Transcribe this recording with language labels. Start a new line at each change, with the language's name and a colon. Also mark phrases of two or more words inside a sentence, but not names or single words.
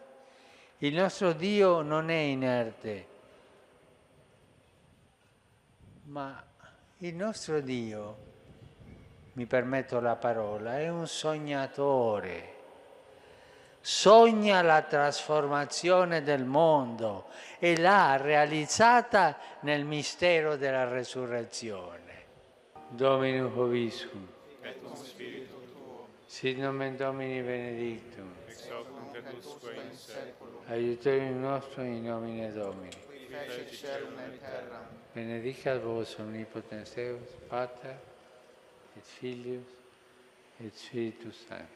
Italian: Il nostro Dio non è inerte, ma il nostro Dio, mi permetto la parola, è un sognatore. Sogna la trasformazione del mondo e l'ha realizzata nel mistero della resurrezione.
Latin: Dominus Hoviscum, et cum spiritu tuo, sit nomen Domini benedictum, ex hoc nunc et usque in saeculum, aiuterium nostrum in nomine Domini. qui fecit caelum et terram, Benedicat vos omnipotens Deus, Pater, et Filius, et Spiritus Sanctus.